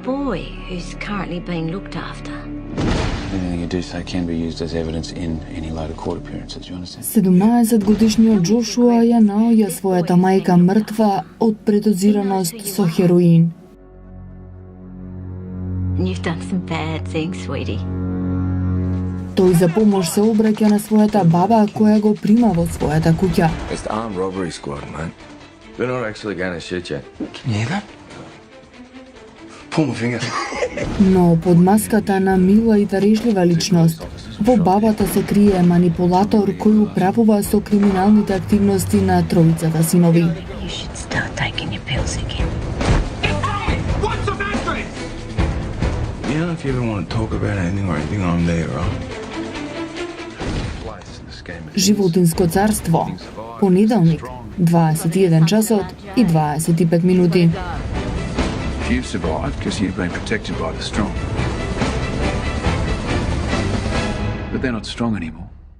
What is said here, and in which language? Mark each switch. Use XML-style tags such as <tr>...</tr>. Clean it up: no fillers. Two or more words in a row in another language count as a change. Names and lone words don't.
<en>boy who's currently being looked after. Anything you do say can be used as evidence in any later court appearances, you understand?</en> <mk>17-годишниот Джошуа ја наоѓа својата мајка мртва од предозираност со хероин.</mk> <en>You've done some bad things, sweetie.</en> <mk>Тој за помош се обраќа на својата баба која го прима во својата куќа.</mk> <en>It's the armed robbery squad, man. They're not actually gonna shoot you. Can you hear that? Pull my finger.</en> <mk>Но под маската на мила и дарежлива личност, во бабата се крие манипулатор кој управува со криминалните активности на тројцата синови.</mk> <en>You should start taking your pills again. You know, if you ever want to talk about anything or anything, I'm there, right?</en> <mk>Животинско царство, понеделник, 21 часот и 25 минути.</mk> <en>You've survived because you've been protected by the strong. But they're not strong anymore.</en>